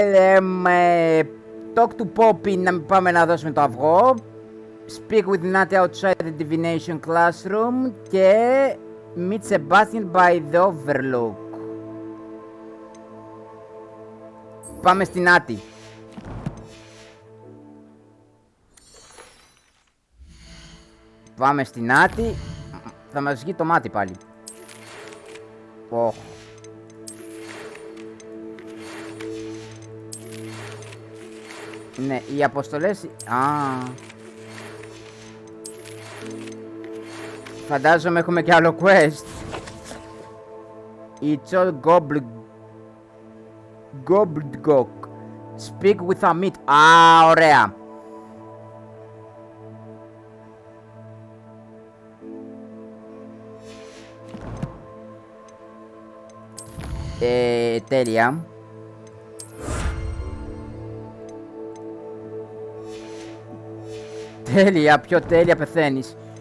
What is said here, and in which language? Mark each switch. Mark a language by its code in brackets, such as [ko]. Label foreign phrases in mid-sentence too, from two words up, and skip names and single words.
[el] λέμε [en] Talk to Poppy [el] να πάμε να δώσουμε το αυγό. [en] Speak with Nati outside the divination classroom και meet Sebastian by the Overlook. [el] Πάμε στην Nati. Πάμε στην Nati. Θα μας βγει το μάτι πάλι. Oh. Ναι, οι αποστολές... Φαντάζομαι έχουμε και άλλο quest. [en] It's all gobbledygook. Speak with a meat. [el] Ωραία. Τέλεια. Τέλεια, πιο τέλεια πεθαίνεις.